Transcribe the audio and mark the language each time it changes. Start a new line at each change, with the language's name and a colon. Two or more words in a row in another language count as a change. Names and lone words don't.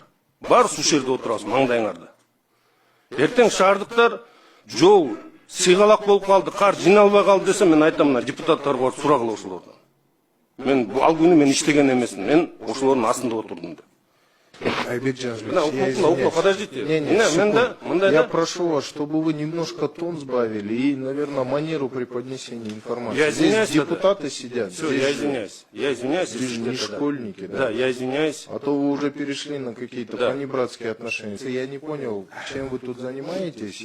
Kyrgyz: Баарыбыз ушул жерде отурабыз, маңдайыңарда. Эртең шаардыктар жол сыйгалак болуп калды, кар жиналбай калды десе, мен айтам, мына депутаттарга барып сурагыла ошолордон. Мен ал күнү мен иштеген эмесмин, мен ошолордун астында отурдум деп. Айбек Жанжевич,
Russian: подождите. Я прошу вас, чтобы вы немножко тон сбавили и, наверное, манеру преподнесения информации. Я извиняюсь, здесь депутаты сидят. Все, я извиняюсь. Я извиняюсь. Здесь же не школьники, да? Да, я извиняюсь. А то вы уже перешли на какие-то понебратские отношения. Я не понял, чем вы тут занимаетесь.